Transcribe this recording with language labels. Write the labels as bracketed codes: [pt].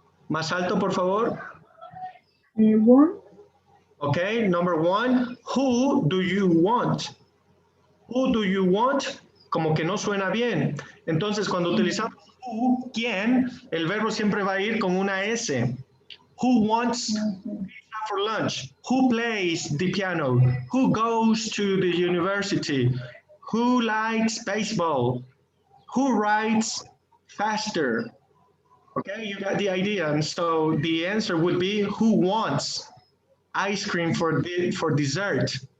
[es] Más alto, por favor. [en] One. Okay, number 1, who do you want? Who do you want? [es] Como que no suena bien. Entonces, cuando utilizamos who, ¿quién? El verbo siempre va a ir con una S. [en] Who wants pizza for lunch? Who plays the piano? Who goes to the university? Who likes baseball? Who writes faster? Okay, you got the idea. And so the answer would be, who wants ice cream for dessert?